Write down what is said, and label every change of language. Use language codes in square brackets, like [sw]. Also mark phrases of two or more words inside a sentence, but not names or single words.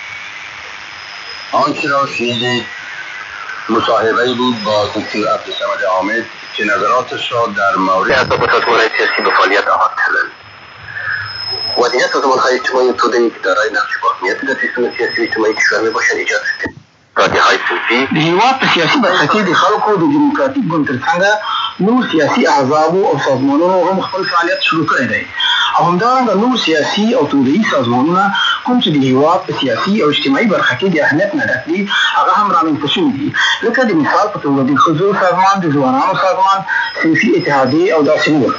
[fa] آنچه را شنیدید مصاحبه‌ای بود با دکتر عبدالصمد حامد که نظراتش را در مورد سازمان سیاسی به فعالیت آغاز کردند و دیگر سازمان‌های اجتماعی توده که دارای نقش باهمیتی در سیستم سیاسی اجتماعی کشور میباشند ایجاد شده. رادیوهای صوفی [ps] د هیواد په سیاسي برخه کې د خلکو د دیموکراتیک ګوند ترڅنګ نور سیاسي احزابو او سازمانونو هم خپل فعالیت شروع کړی دی او همدارنګه نور سیاسي او توده‌ایز سازمانونه کوم چې د هیواد په سیاسي او اجتماعي برخه کې د اهمیت نه ډک دي هغه هم رامنځته شوي دي، لکه د مثال په توګه د ښځو سازمان، د ځوانانو سازمان، سیاسي اتحادیې او داسې نور.